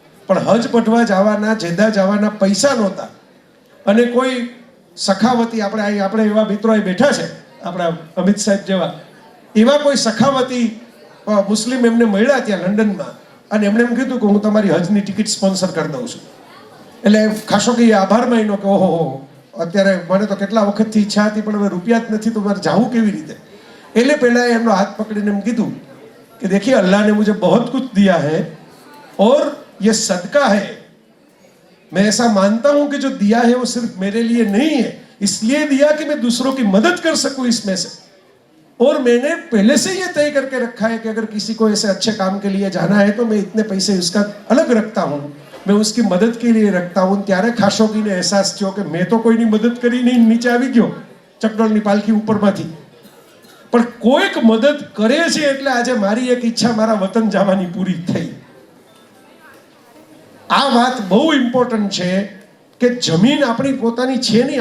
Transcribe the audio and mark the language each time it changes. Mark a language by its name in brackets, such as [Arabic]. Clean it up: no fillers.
[Gujarati] પણ હજ પટવા જવાના, જેદ્દા જવાના પૈસા નહોતા. અને કોઈ સખાવતી, આપણે એવા મિત્રો બેઠા છે આપણા અમિત સાહેબ જેવા, એવા કોઈ સખાવતી મુસ્લિમ એમને મળ્યા ત્યાં લંડનમાં, અને એમણે એમ કીધું કે હું તમારી હજની ટિકિટ સ્પોન્સર કરી દઉં છું. એટલે ખાસો કે આભાર માન્યો કે ઓહો અત્યારે મને તો કેટલા વખતથી ઈચ્છા હતી પણ હવે રૂપિયા જ નથી તો મારે જાવું કેવી રીતે. એટલે પહેલા એમનો હાથ પકડીને એમ કીધું [Hindi] कि देखिए अल्लाह ने मुझे बहुत कुछ दिया है और ये सदका है. मैं ऐसा मानता हूं कि जो दिया है वो सिर्फ मेरे लिए नहीं है, इसलिए दिया कि मैं दूसरों की मदद कर सकूं इसमें से. और मैंने पहले से ये तय करके रखा है कि अगर किसी को ऐसे अच्छे काम के लिए जाना है तो मैं इतने पैसे उसका अलग रखता हूँ, मैं उसकी मदद के लिए रखता हूँ. [Gujarati] ત્યારે ખાશોગીને અહેસાસ થયો કે મેં તો કોઈની મદદ કરી નહીં, નીચે આવી ગયો ચકડોળની પાલખી ઉપરમાંથી, પણ કોઈક મદદ કરે છે એટલે આજે મારી એક ઈચ્છા મારા વતન જવાની પૂરી થઈ. આ વાત બહુ ઇમ્પોર્ટન્ટ છે કે જમીન આપણી પોતાની છે નહીં.